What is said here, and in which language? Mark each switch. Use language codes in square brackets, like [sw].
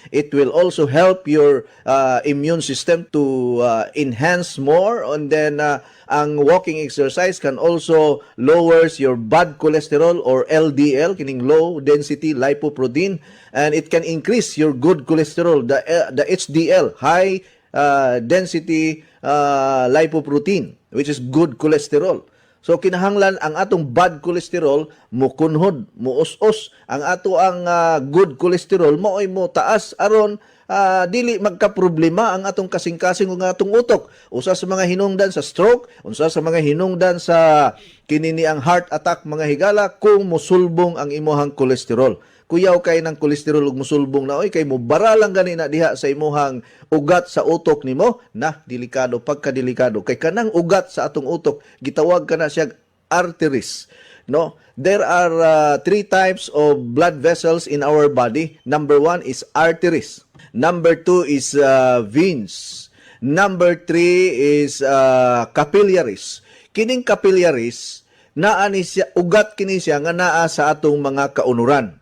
[en] It will also help your immune system to enhance more, [ceb] and then ang [en] walking exercise can also lowers your bad cholesterol or LDL, [ceb] kining [en] low density lipoprotein, and it can increase your good cholesterol, the HDL, high density lipoprotein, which is good cholesterol. [ceb] So kinahanglan ang atong bad cholesterol mukunhod, muus-us. Ang ato ang good cholesterol maoy mo taas aron dili magka-problema ang atong kasing-kasing ug atong utok. Usa sa mga hinungdan sa stroke, usa sa mga hinungdan sa kinini ang heart attack mga higala kung mosulbong ang imuhang cholesterol. Kuyaw kay ng kolesterol ug musulbong na oy kay mo baralang gani na diha sa imuhang ugat sa utok nimo na delikado, pagkadelikado kay kanang ugat sa atong utok gitawag kana siya arteries, no? [en] There are 3 types of blood vessels in our body. Number 1 is arteries, number 2 is veins, number 3 is capillaries. [ceb] Kining capillaries naa ni siya, ugat kini siya nga naa sa atong mga kaunuran.